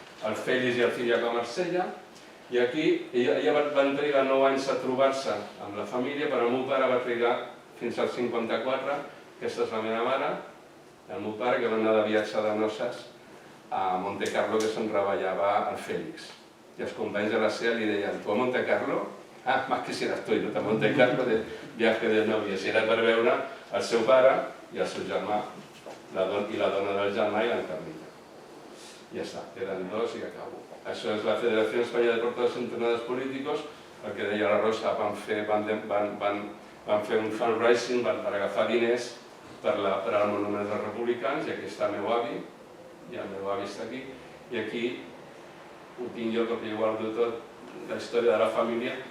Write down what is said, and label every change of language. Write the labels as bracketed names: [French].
[Catalan] El Félix i el Ciriaco a Marsella. I aquí ella van trigar 9 anys a trobar-se amb la família, però el meu pare va trigar fins al 54, aquesta és la meva mare, el meu pare, que va anar de viatge de noces a Monte Carlo, que se'n treballava al Félix. I els companys de la SEA li deien, tu a Monte Carlo? [Spanish] Ah, más quisieras tú irte a Monte Carlo de viaje de novias. [Catalan] I era per veure el seu pare i el seu germà, i la dona del germà i l'Encarnita. Ja està, eren dos i acabo. Això és la Federació Espanyola de Deportados Internados Políticos, el que deia la Rosa, van fer un fundraising per agafar diners per al Monument dels Republicans, i aquí està el meu avi, i el meu avi està aquí, i aquí ho tinc jo perquè jo guardo tot, la història de la família.